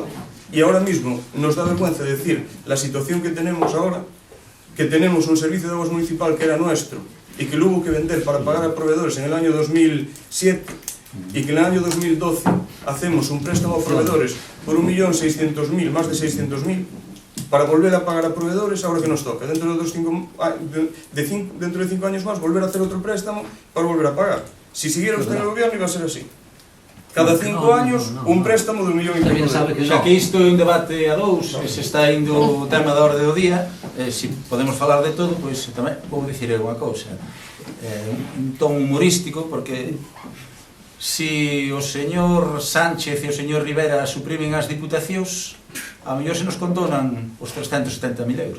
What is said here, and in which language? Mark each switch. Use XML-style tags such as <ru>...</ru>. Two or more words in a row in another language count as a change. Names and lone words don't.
<es>y ahora mismo nos da vergüenza decir la situación que tenemos ahora, que tenemos un servicio de aguas municipal que era nuestro y que lo hubo que vender para pagar a proveedores en el año 2007, y que en el año 2012 hacemos un préstamo a proveedores por 1.600.000, más de 600.000, para volver a pagar a proveedores, ahora que nos toca, dentro de 5 años más, volver a hacer otro préstamo para volver a pagar. Si siguiera usted en el gobierno iba a ser así. Cada 5 años, un préstamo de 1,5 Usted bien millón sabe de que euros.</es> <gl>Xa que isto é un debate a dous, que se está indo o tema da orde do día, se podemos falar de todo, pois tamén vou dicir unha cousa. Un ton humorístico, porque si o señor Sánchez e o señor Rivera suprimen as diputacións, a mellor se nos condonan os 370.000 euros.</gl>